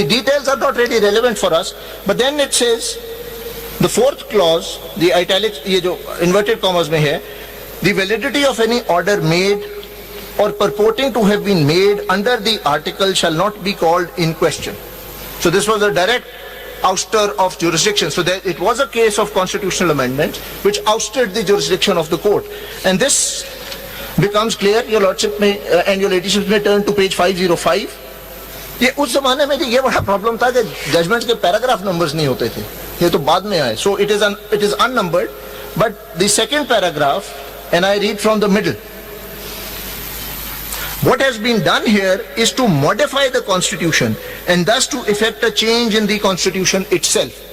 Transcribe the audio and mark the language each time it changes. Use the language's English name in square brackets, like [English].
[English] The details are not really relevant for us, but then it says, the fourth clause, the italics, [Hindi] ये जो [English] inverted commas में है, the validity of any order made or purporting to have been made under the article shall not be called in question. So this was a direct ouster of jurisdiction. So that it was a case of constitutional amendment which ousted the jurisdiction of the court. And this becomes clear, Your Lordship may and Your Ladyship may turn to page 505. [Hindi] ये उस जमाने में ये बड़ा problem था कि judgement के paragraph numbers नहीं होते थे, ये तो बाद में आए. [English] So it is unnumbered, but the second paragraph, and I read from the middle. What has been done here is to modify the Constitution and thus to effect a change in the Constitution itself.